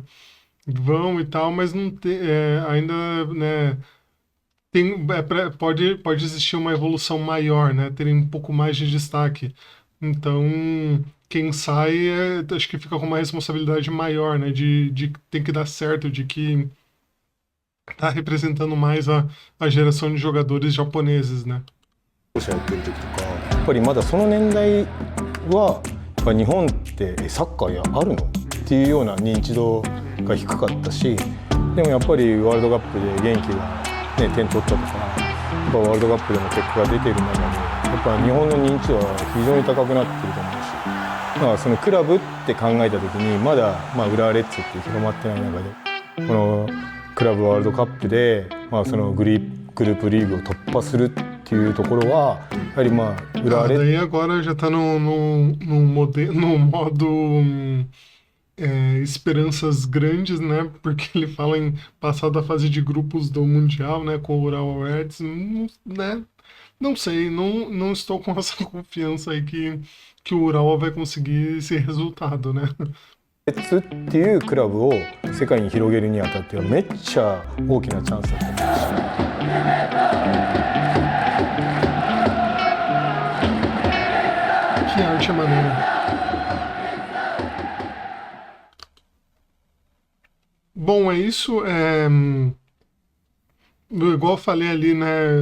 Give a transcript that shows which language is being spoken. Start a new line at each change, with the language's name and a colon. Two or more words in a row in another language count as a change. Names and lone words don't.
Portuguese: Vão e tal, mas não ainda, né, pode existir uma evolução maior, né, terem um pouco mais de destaque. Então, quem sai, acho que fica com uma responsabilidade maior, né, de ter que dar certo, de que tá representando mais a geração de jogadores japoneses, né.
Japanese: やってる時とかやっぱりまだその年代はやっぱ日本ってサッカーあるのっていうような認知度が低かったし、でもやっぱりワールドカップで元気が、ね、点取ったとかやっぱワールドカップでも結果が出ている中でやっぱ日本の認知度は非常に高くなっていると思うし、まあ、そのクラブって考えた時にまだ、浦和レッズって広まってない中でこのクラブワールドカップで、そのグループリーグを突破するっていうところはやはり浦和レッズ
Portuguese: Daí agora já tá no modo esperanças grandes, né? Porque ele fala em passar da fase de grupos do Mundial, né? Com o Urawa Reds, né? Não sei, não estou com essa confiança aí que o Urawa vai conseguir esse resultado, né?
Japanese: レッズっていうクラブを世界に広げるにあたってはめっちゃ大きなチャンスだと思うし。
Portuguese: Que arte maneira. Bom, é isso. Igual eu falei ali, né?